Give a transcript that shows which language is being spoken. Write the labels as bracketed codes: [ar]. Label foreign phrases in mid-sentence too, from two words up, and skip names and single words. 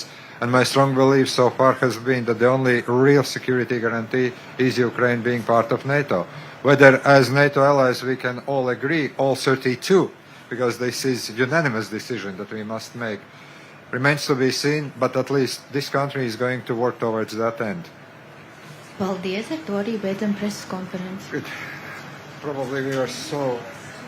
[en] And my strong belief so far has been that the only real security guarantee is Ukraine being part of NATO. Whether as NATO allies we can all agree, all 32, because this is a unanimous decision that we must make, remains to be seen, but at least this country is going to work towards that end. [lv] Paldies, ar to arī beidzam preses konferenci. [en] Good. Probably we are so